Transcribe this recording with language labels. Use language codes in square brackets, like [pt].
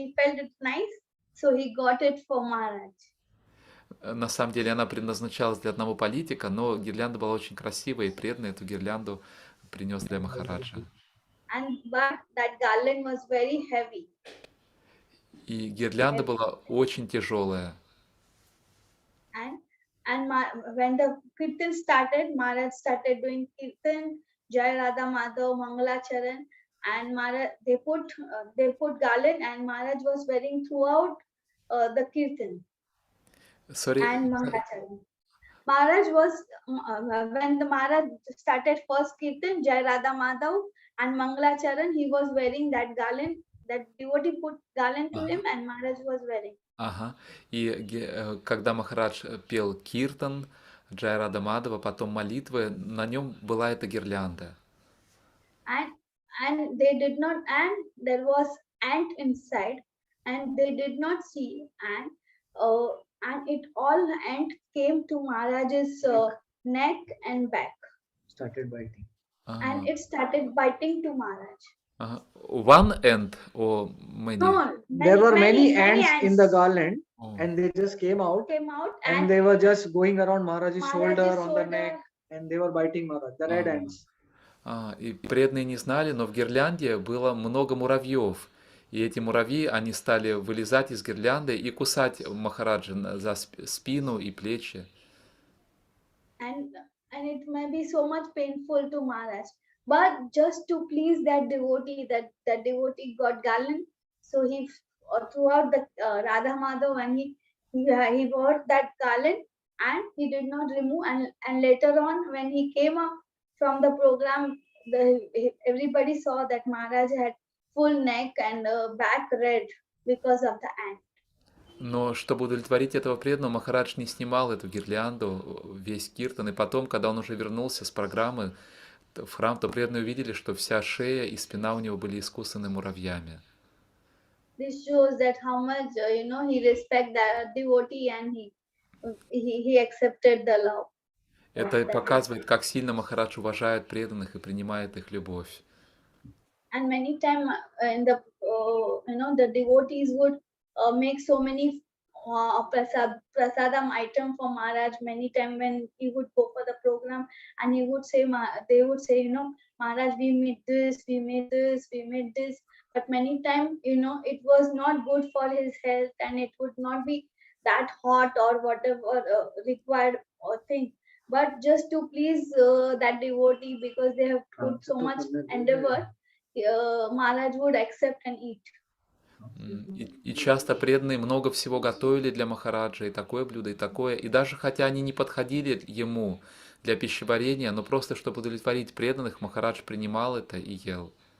[en] He felt it nice, so he got it for Maharaj. [ru] На самом деле она предназначалась для одного политика, но гирлянда была очень красивая, и преданный эту гирлянду принес для Махараджа. [en] But that garland was very heavy. [ru] И гирлянда была очень тяжелая. [en] When the kirtan started, Maharaj started doing kirtan, Jai Radha Madhav, Mangala Charan, and Maharaj they put garland, and Maharaj was wearing throughout the kirtan. Sorry. And Mangala Charan. Maharaj was when the Maharaj started first kirtan, Jai Radha Madhav and Mangala Charan, he was wearing that garland. That devotee put garland to him, and Maharaj was wearing. [ru] Ага. И когда Махарадж пел киртан, Джай Рада Мадхава, потом молитвы, на нем была эта гирлянда. [en] And they did not, and there was ant inside, and they did not see, and it all ant came to Maharaj's neck and back. Started biting. And it started biting to Maharaj. One ant or many? No, there were many ants in the garland, and they just came out and they were just going around Maharaj's shoulder, on the neck, and they were biting Maharaj, the red ants. [ru] И преданные не знали, но в гирлянде было много муравьев. И эти муравьи, они стали вылезать из гирлянды и кусать Махараджа за спину и плечи. [en] And it may be so much painful to Maharaj. But just to please that devotee, that devotee got garland. So he throughout the Radha Madhav, when he wore that garland, and he did not remove. And later on, when he came up from the program, everybody saw that Maharaj had full neck and back red because of the ant. [ru] Но чтобы удовлетворить этого преданного, Махарадж не снимал эту гирлянду, весь киртан. И потом, когда он уже вернулся с программы в храм, то преданные увидели, что вся шея и спина у него были искусаны муравьями. [en] This shows that how much he respect the devotee, and he accepted the love. [ru] Это показывает, как сильно Махарадж уважает преданных и принимает их любовь. [en] And many times in the the devotees would make so many prasadam item for Maharaj. Many times when he would go for the program, and he would say, they would say, Maharaj, we made this, we made this, we made this. But many times, it was not good for his health, and it would not be that hot or whatever required or thing. But just to please that devotee, because they have put so much endeavor, Maharaj would accept and eat. [ru] И часто преданные много всего готовили для Махараджа, и такое блюдо, и такое. И даже хотя они не подходили ему для пищеварения, но просто чтобы удовлетворить преданных, Махарадж принимал это и ел.